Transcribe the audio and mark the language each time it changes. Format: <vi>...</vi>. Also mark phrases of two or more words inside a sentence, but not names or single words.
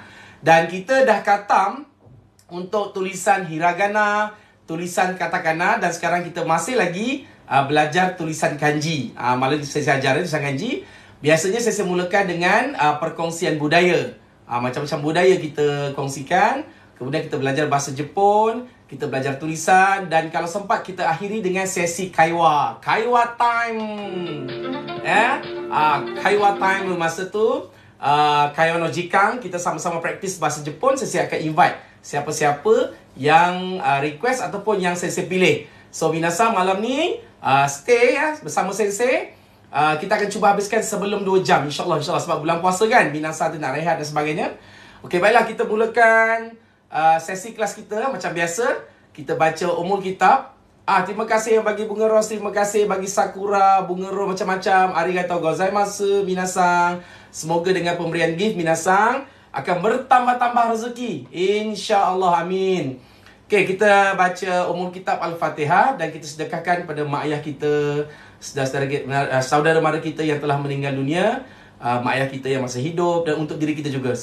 <ms>Dan kita dah khatam untuk tulisan hiragana, tulisan katakana, dan sekarang kita masih lagi belajar tulisan kanji. Malah saya ajar tulisan kanji. Biasanya saya mulakan dengan perkongsian budaya. Macam-macam budaya kita kongsikan. Kemudian kita belajar bahasa Jepun, kita belajar tulisan, dan kalau sempat kita akhiri dengan sesi kaiwa. Kaiwa time. Kaiwa time masa tu,</ms> <ja>会話の時間,</ja> <ms>kita sama-sama praktis bahasa Jepun. Saya akan invite siapa-siapa yang request ataupun yang Sensei pilih. So, minasan malam ni stay bersama Sensei. Kita akan cuba habiskan sebelum 2 jam, InsyaAllah sebab bulan puasa kan, minasan tu nak rehat dan sebagainya. Okey, baiklah, kita mulakan sesi kelas kita macam biasa. Kita baca umul kitab. Terima kasih yang bagi bunga ros, terima kasih bagi sakura, bunga ros macam-macam.</ms> <ja>ありがとうございますみなさん.</ja> <ms>Semoga dengan pemberian gift minasan akan bertambah-tambah rezeki, insya-Allah, amin. Okey, kita baca umul kitab Al-Fatihah dan kita sedekahkan pada mak ayah kita, saudara mara kita yang telah meninggal dunia, mak ayah kita yang masih hidup, dan untuk diri kita juga.</ms>